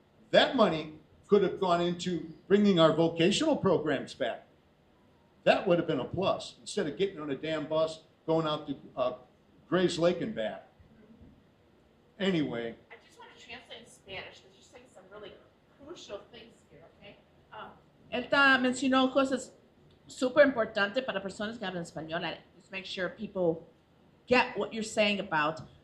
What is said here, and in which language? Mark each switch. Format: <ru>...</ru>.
<en>That money could have gone into bringing our vocational programs back. That would have been a plus, instead of getting on a damn bus, going out to Grays Lake and back. Anyway. I just want to translate in Spanish, because you're saying some really crucial things here, okay?</en> <es>Él mencionó cosas súper importantes para personas que hablan español.</es> <en>Just make sure people get what you're saying about.</en>